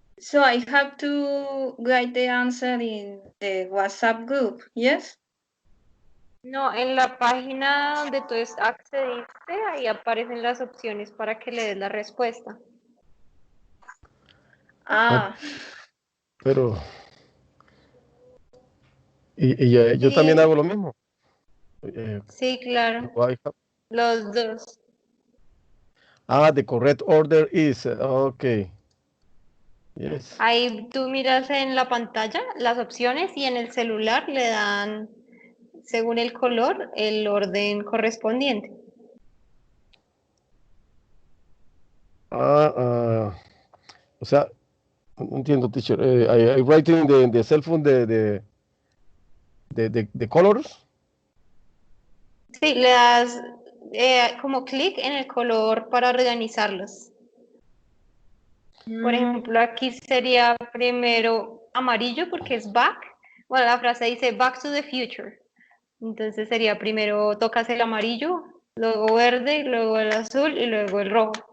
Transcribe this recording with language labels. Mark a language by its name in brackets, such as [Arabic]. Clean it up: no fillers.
[English] So I have to write the answer in the WhatsApp group, yes? [Spanish] No, en la página donde tú accediste, ahí aparecen las opciones para que le des la respuesta. Ah, pero yo también Sí. hago lo mismo. Sí, claro, [English] Do I have- [Spanish] los dos. [English] the correct order is okay. Yes. [Spanish] Ahí tú miras en la pantalla las opciones y en el celular le dan, según el color, el orden correspondiente. O sea, no entiendo, teacher. [English] I write in the cell phone the colors. [Spanish] Sí, le das como clic en el color para organizarlos. Por ejemplo, aquí sería primero amarillo porque es back. Bueno, la frase dice back to the future. Entonces sería primero tocas el amarillo, luego verde, luego el azul y luego el rojo.